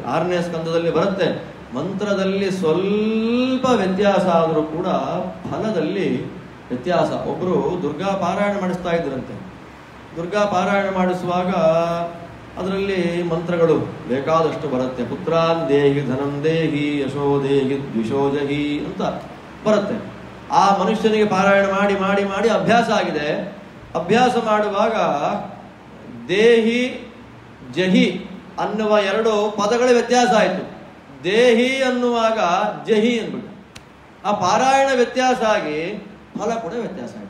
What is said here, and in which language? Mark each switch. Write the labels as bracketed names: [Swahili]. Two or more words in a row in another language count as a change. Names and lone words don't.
[Kannada] 6ನೇ ಸ್ಕಂದದಲ್ಲಿ ಬರುತ್ತೆ. ಮಂತ್ರದಲ್ಲಿ ಸ್ವಲ್ಪ ವ್ಯತ್ಯಾಸ ಆದರೂ ಕೂಡ ಫಲದಲ್ಲಿ ವ್ಯತ್ಯಾಸ. ಒಬ್ರು ದುರ್ಗಾ ಪಾರಾಯಣ ಮಾಡಿಸ್ತಾ ಇದ್ರಂತೆ. ದುರ್ಗಾ ಪಾರಾಯಣ ಮಾಡಿಸುವಾಗ ಅದರಲ್ಲಿ ಮಂತ್ರಗಳು ಬೇಕಾದಷ್ಟು ಬರುತ್ತೆ. [Sanskrit] ಪುತ್ರಾನ್ ದೇಹಿ, ಧನಂ ದೇಹಿ, ಯಶೋ ದೇಹಿ, [Kannada] ದ್ವಿಷೋಜಹಿ ಅಂತ ಬರುತ್ತೆ. ಆ ಮನುಷ್ಯನಿಗೆ ಪಾರಾಯಣ ಮಾಡಿ ಮಾಡಿ ಮಾಡಿ ಅಭ್ಯಾಸ ಆಗಿದೆ. ಅಭ್ಯಾಸ ಮಾಡುವಾಗ ದೇಹಿ, ಜಹಿ ಅನ್ನುವ 2 ಪದಗಳ ವ್ಯತ್ಯಾಸ ಆಯಿತು. ದೇಹಿ ಅನ್ನುವಾಗ ಜಹಿ ಅಂದ್ಬಿಟ್ಟು ಆ ಪಾರಾಯಣ ವ್ಯತ್ಯಾಸ ಆಗಿ ಫಲ ಕೂಡ ವ್ಯತ್ಯಾಸ ಆಯಿತು.